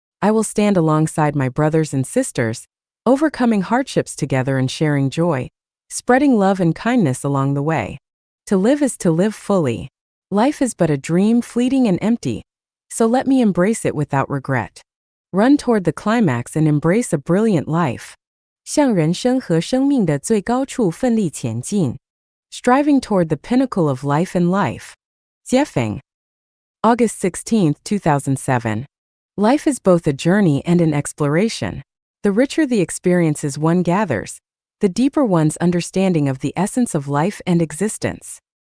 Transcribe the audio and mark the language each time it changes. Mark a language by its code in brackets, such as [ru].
[en] I will stand alongside my brothers and sisters, overcoming hardships together and sharing joy, spreading love and kindness along the way. To live is to live fully. Life is but a dream, fleeting and empty, so let me embrace it without regret. Run toward the climax and embrace a brilliant life. [zh] 向人生和生命的最高处奋力前进. [en] Striving toward the pinnacle of life and life. Jiefeng. August 16, 2007. Life is both a journey and an exploration. The richer the experiences one gathers, the deeper one's understanding of the essence of life and existence.